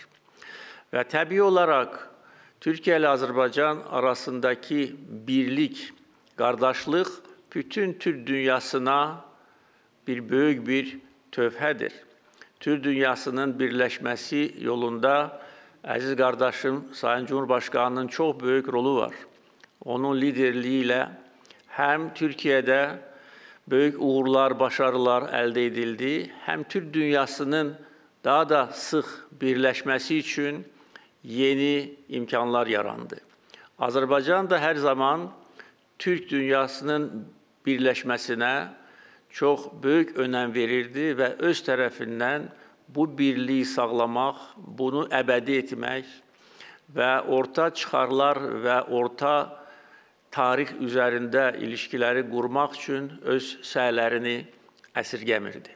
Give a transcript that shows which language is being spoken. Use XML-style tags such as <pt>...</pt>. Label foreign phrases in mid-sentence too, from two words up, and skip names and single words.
<az>Və təbii olaraq Türkiyə ilə Azərbaycan arasındakı birlik, qardaşlıq bütün Türk dünyasına bir böyük bir töhfədir. Türk dünyasının birləşməsi yolunda əziz qardaşım Sayın Cumhurbaşkanının çox böyük rolu var.</az> <tr>onun liderliğiyle hem Türkiye'de büyük uğurlar, başarılar elde edildi, hem Türk dünyasının daha da sık birleşmesi için yeni imkanlar yarandı. Azerbaycan da her zaman Türk dünyasının birleşmesine çok büyük önem verirdi ve öz tarafından bu birliği sağlamak, bunu ebedi etmek ve orta çıkarlar ve orta tarih üzerinde ilişkileri kurmak için</tr> <az>öz səylərini əsirgəmirdi.</az>